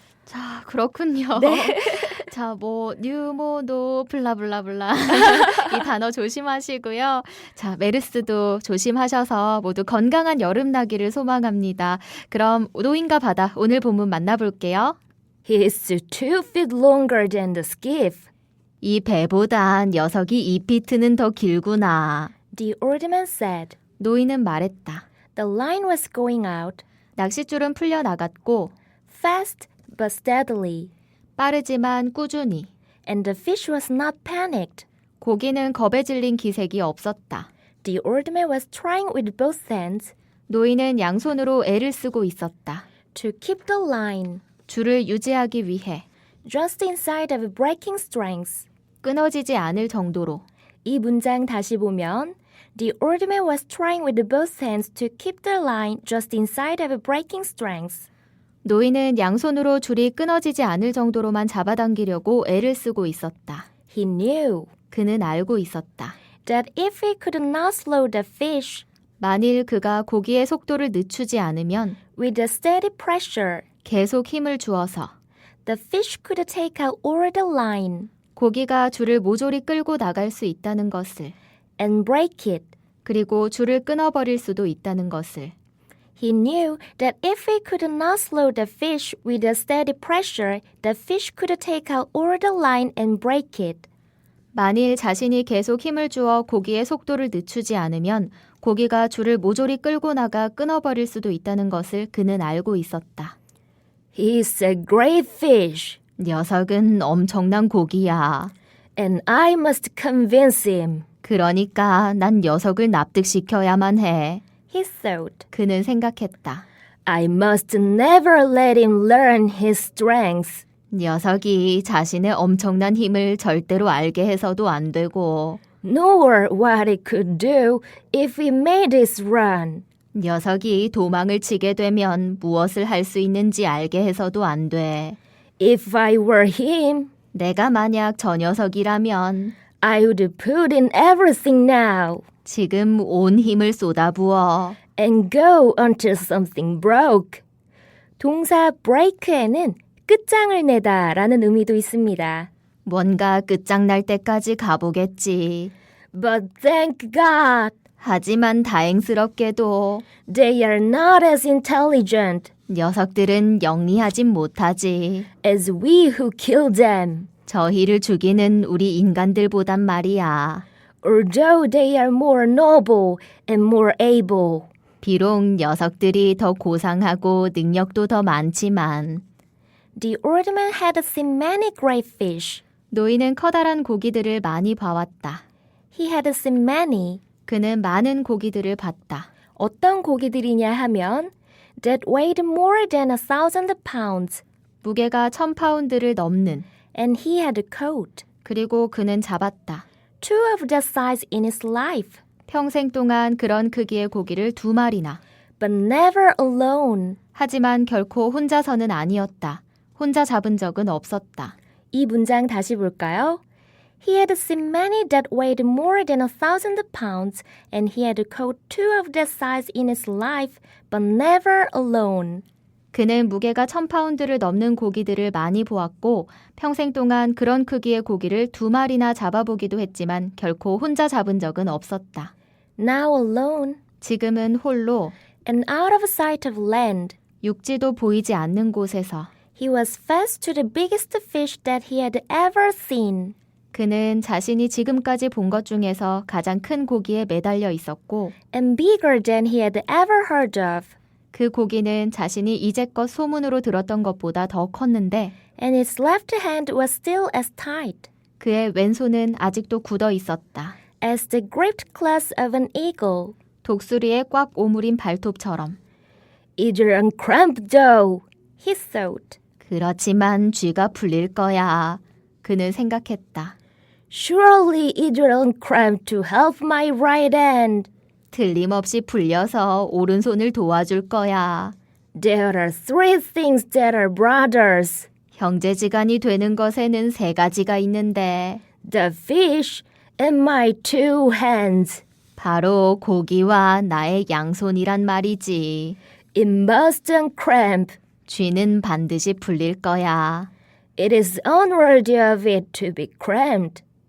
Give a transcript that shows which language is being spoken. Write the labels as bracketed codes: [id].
[ko] 자, 그렇군요. 네. 자, 뭐 뉴모노 블라블라블라 이 단어 조심하시고요. 자, 메르스도 조심하셔서 모두 건강한 여름 나기를 소망합니다. 그럼 노인과 바다 오늘 본문 만나볼게요. [en] He's 2 feet longer than the skiff. [ko] 이 배보단 녀석이 2피트는 더 길구나. [en] The old man said. [ko] 노인은 말했다. [en] The line was going out. [ko] 낚싯줄은 풀려나갔고 [en] Fast but steadily. [ko] 빠르지만 꾸준히. [en] And the fish was not panicked. [ko] 고기는 겁에 질린 기색이 없었다. [en] The old man was trying with both hands [ko] 노인은 양손으로 애를 쓰고 있었다. [en] to keep the line [ko] 줄을 유지하기 위해 [en] just inside of breaking strength. [ko] 끊어지지 않을 정도로. 이 문장 다시 보면 [en] The old man was trying with both hands to keep the line just inside of breaking strength. [ko] 노인은 양손으로 줄이 끊어지지 않을 정도로만 잡아당기려고 애를 쓰고 있었다. [en] He knew [ko] 그는 알고 있었다. [en] that if he could not slow the fish [ko] 만일 그가 고기의 속도를 늦추지 않으면 [en] with a steady pressure, [ko] 계속 힘을 주어서 [en] the fish could take out all the line [ko] 고기가 줄을 모조리 끌고 나갈 수 있다는 것을, [en] and break it. [ko] 그리고 줄을 끊어버릴 수도 있다는 것을. [en] He knew that if he could not slow the fish with a steady pressure, the fish could take out all the line and break it. [ko] 만일 자신이 계속 힘을 주어 고기의 속도를 늦추지 않으면 고기가 줄을 모조리 끌고 나가 끊어버릴 수도 있다는 것을 그는 알고 있었다. [en] He's a great fish, [ko] 녀석은 엄청난 고기야. [en] and I must convince him, [ko] 그러니까 난 녀석을 납득시켜야만 해. [en] he thought. [ko] 그는 생각했다. [en] I must never let him learn his strength. [ko] 녀석이 자신의 엄청난 힘을 절대로 알게 해서도 안 되고, [en] Nor what he could do if he made his run. [ko] 녀석이 도망을 치게 되면 무엇을 할 수 있는지 알게 해서도 안 돼. [en] If I were him, [ko] 내가 만약 저 녀석이라면 [en] I would put in everything now [ko] 지금 온 힘을 쏟아부어 [en] and go until something broke. [ko] 동사 break에는 끝장을 내다 라는 의미도 있습니다. 뭔가 끝장날 때까지 가보겠지. [en] But thank God, [ko] 하지만 다행스럽게도 [en] they are not as intelligent [ko] 녀석들은 영리하진 못하지. [en] as we who kill them. [ko] 저희를 죽이는 우리 인간들보단 말이야. [en] Although they are more noble and more able. [ko] 비록 녀석들이 더 고상하고 능력도 더 많지만 [en] The old man had seen many great fish. [ko] 노인은 커다란 고기들을 많이 봐왔다. [en] He had seen many. [ko] 그는 많은 고기들을 봤다. 어떤 고기들이냐 하면 [en] that weighed more than 1,000 pounds. [ko] 무게가 1,000파운드를 넘는 [en] And he had caught [ko] 그리고 그는 잡았다. [en] two of that size in his life. [ko] 평생 동안 그런 크기의 고기를 2마리나. [en] But never alone. [ko] 하지만 결코 혼자서는 아니었다. 혼자 잡은 적은 없었다. 이 문장 다시 볼까요? [en] He had seen many that weighed more than 1,000 pounds, and he had caught two of that size in his life, but never alone. [ko] 그는 무게가 1,000파운드를 넘는 고기들을 많이 보았고 평생 동안 그런 크기의 고기를 2마리나 잡아보기도 했지만 결코 혼자 잡은 적은 없었다. [en] Now alone, [ko] 지금은 홀로 [en] and out of sight of land, [ko] 육지도 보이지 않는 곳에서 [en] he was fast to the biggest fish that he had ever seen. [ko] 그는 자신이 지금까지 본 것 중에서 가장 큰 고기에 매달려 있었고 [en] And bigger than he had ever heard of. [ko] 그 고기는 자신이 이제껏 소문으로 들었던 것보다 더 컸는데 [en] And his left hand was still as tight [ko] 그의 왼손은 아직도 굳어 있었다. [en] as the gripped claws of an eagle. [ko] 독수리의 꽉 오므린 발톱처럼. [en] It'll uncramp though, he thought. [ko] 그렇지만 쥐가 풀릴 거야. 그는 생각했다. [en] Surely it'll uncramp to help my right hand. [ko] 틀림없이 풀려서 오른손을 도와줄 거야. [en] There are three things that are brothers. [ko] 형제지간이 되는 것에는 3가지가 있는데 [en] The fish and my two hands. [ko] 바로 고기와 나의 양손이란 말이지. [en] It must uncramp. [ko] 쥐는 반드시 풀릴 거야. [en] It is unworthy of it to be cramped.